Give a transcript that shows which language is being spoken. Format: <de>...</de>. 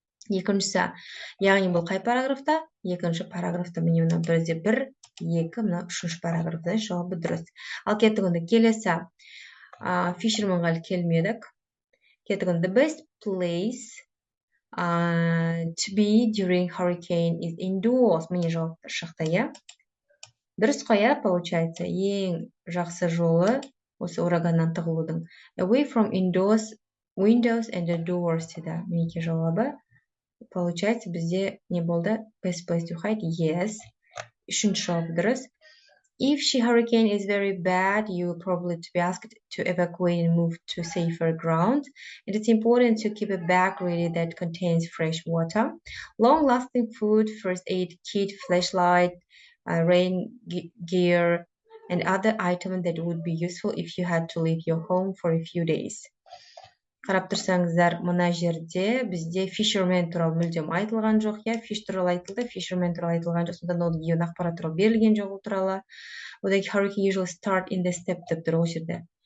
<kk>Екіншісі, яғни бұл қай параграфта? Екінші параграфта, міне мына бірде 1, 2, мына үшінші параграфта жауабы дұрыс. Ал кеттік онда келесі Fishermanға келмедік. Кеттік онда</kk> <en>the best place to be during hurricane is indoors.</en> <kk>Міне жауаптар шықты, я. Дұрыс қоя,</kk> <ru>получается,</ru> <kk>ең жақсы жолы осы ураганнан тығылудың.</kk> <en>Away from indoors, windows and the doors</en> <kk>дейді. Менеке жауабы.</kk> <ru>Получается,</ru> <kk>бізде не болды?</kk> <en>Best place to hide? Yes.</en> <kk>Үшінші жауап дұрыс.</kk> <en>If the hurricane is very bad, you will probably be asked to evacuate and move to safer ground. And it's important to keep a bag ready that contains fresh water, long-lasting food, first aid kit, flashlight, rain gear, and other items that would be useful if you had to leave your home for a few days.</en> <kk>Қарап тұрсаңыздар, мына жерде бізде fisherman туралы мүлдем айтылған жоқ, я, fish туралы айтылды, fisherman туралы айтылған жоқ, сонда</kk> <en>not given</en> <kk>ақпарат туралы берілген жоқ ол туралы. Одан кейін</kk> <en>hurricane usually start in the step</en> <kk>деп тұр ол жерде.</kk>